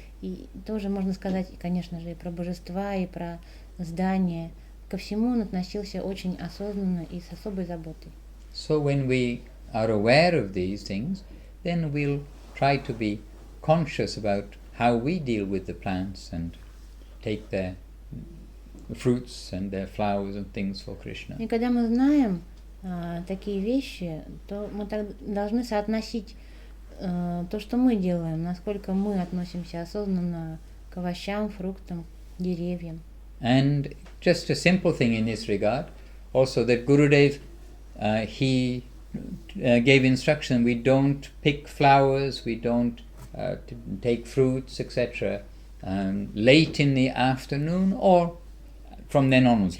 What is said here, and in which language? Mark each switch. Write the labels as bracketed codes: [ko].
[ru] И тоже можно сказать, конечно же, и про божества, и про здания. Ко всему он относился очень осознанно и с особой заботой. [en] So when we are aware of these things, then we'll try to be conscious about how we deal with the plants and take their fruits and their flowers and things for Krishna. [ru] И когда мы знаем такие вещи, то мы должны соотносить то, что мы делаем, насколько мы относимся осознанно к овощам, фруктам, деревьям. [en] And just a simple thing in this regard, also that Gurudev, he gave instruction, we don't pick flowers, we don't take fruits, etc. Late in the afternoon or from then onwards.